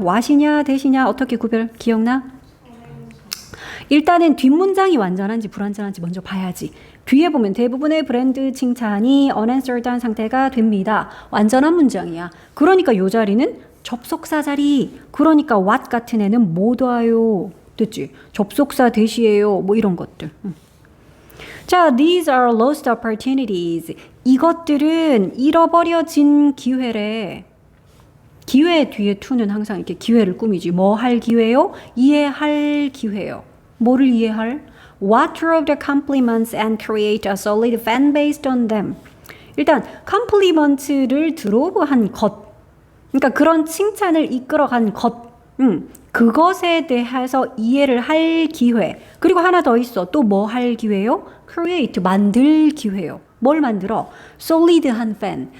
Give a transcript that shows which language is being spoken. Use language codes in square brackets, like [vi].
[ko] what이냐 대시냐 어떻게 구별 기억나? 일단은 뒷문장이 완전한지 불완전한지 먼저 봐야지. 뒤에 보면 대부분의 브랜드 칭찬이 unanswered한 상태가 됩니다. 완전한 문장이야. 그러니까 이 자리는 접속사 자리. 그러니까 what 같은 애는 못 와요. 됐지? 접속사 대시예요. 뭐 이런 것들. [en] 자, these are lost opportunities. [ko] 이것들은 잃어버려진 기회래. 기회 뒤에 to는 항상 이렇게 기회를 꾸미지. 뭐 할 기회요? 이해할 기회요. 뭐를 이해할? [en] What drove the compliments and create a solid fan based on them. [ko] 일단 compliment를 들어한 것, 그러니까 그런 칭찬을 이끌어간 것, 그것에 대해서 이해를 할 기회. 그리고 하나 더 있어. 또 뭐 할 기회요? create, 만들 기회요. 뭘 만들어? solid한 fan.